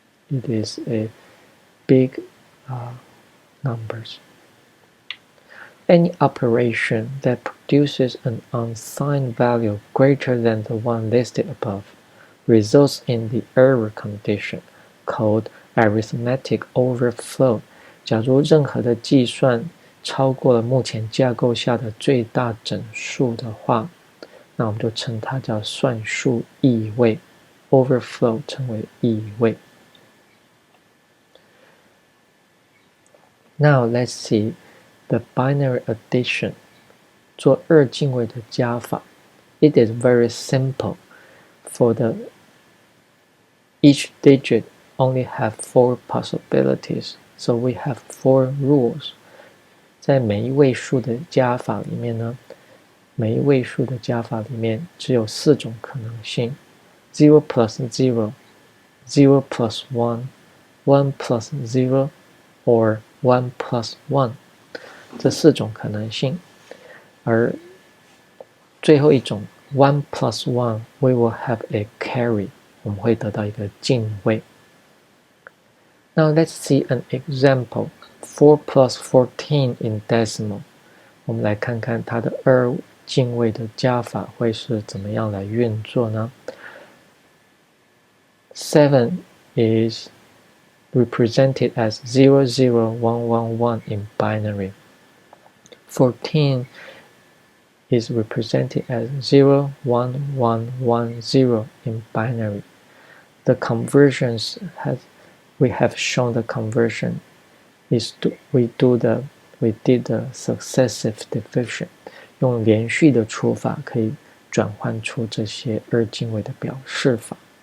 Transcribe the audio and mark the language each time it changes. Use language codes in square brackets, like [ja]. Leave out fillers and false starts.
[en] It is a big numbers. Any operation that produces an unsigned value greater than the one listed above results in the error condition called arithmetic overflow. [zh] 假如任何的计算超过了目前架构下的最大整数的话，那我们就称它叫算术异位 overflow 称为异位。 [en] Now let's see the binary addition. [zh] 做二进位的加法。 [en] It is very simple. For each digit only have 4 possibilities, so we have 4 rules. [zh] 在每一位数的加法里面呢，每一位数的加法里面只有4种可能性 ： [en] 0 plus 0, 0 plus 1, [zh] 1 plus 0, or 1 plus 1。这4种可能性，而最后一种 [en] 1 plus 1 we will have a carry， [zh] 我们会得到一个进位。 [en] Now let's see an example. 4 plus 14 in decimal. [zh] 我们来看看它的二进位的加法会是怎么样来运作呢？ [en] 7 is represented as 00111 in binary. 14 is represented as 01110 in binary. The conversions we have shown the conversion is we did the successive division. [zh] 用连续的除法可以转换出这些二进位的表示法。